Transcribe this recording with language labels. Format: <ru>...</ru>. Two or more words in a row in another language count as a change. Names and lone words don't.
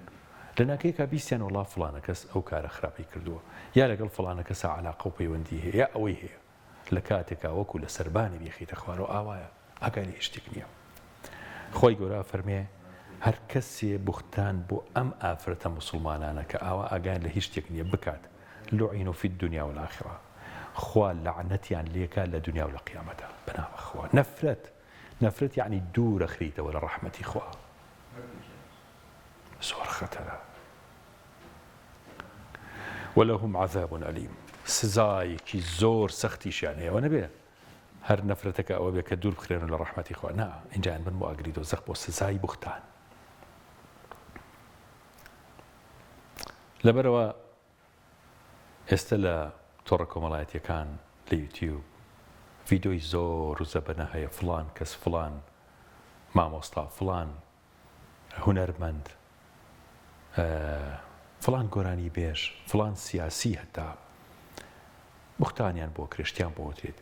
<ckb>لە ناکەیەکە بیستیان وڵا فڵانە کەس ئەو کارە خراپی کردووە، یا لەگەڵ فڵانە کەسە عەلاقە و پەیوەندی هەیە، یا ئەوەی هەیە لە کاتێکا وەکو لە سەربانی بێخیتە خوارەوە ئاوایە، ئاگای لە هیچ شتێک نییە. خۆی گەورە فەرمێ هەر کەسێ بوختان بۆ ئەم ئافرەتە مسلمانانە کە ئاوا ئاگایان لە هیچ شتێک نییە بکات،</ckb> <ar>لعنوا في الدنيا والآخرة،</ar> <ckb>خوا لعنەتیان لێکا لە دنیا و لە قیامەتە بەناوە خوا. نەفرەت یعنی دوورە خریتەوە لە ڕەحمەتی خوا، زۆر خەتەرە.</ckb> <ar>ولهم عذاب أليم،</ar> <ckb>سزایەکی زۆر سەختیشیان هەیە. ئەوە نەبێ هەر نەفرەتەکە ئەوە بێ کە دوور بخرێنن لە ڕەحمەتی خوا، نا، ئینجایان بن بۆ ئاگری دۆزەخ بۆ سزای بوختان. لەبەرەوە ئێستا لە تۆڕە کۆمەڵایەتیەکان لە یوتیوب ڤیدۆی زۆر و زەبەنە هەیە، فڵان کەس، فڵان مامۆستا، فڵان هونەرمەند، فڵان گۆرانی بێژ، فڵان سیاسی هەتا بوختانیان بۆ کرێشتیان بۆ وترێت.</ckb>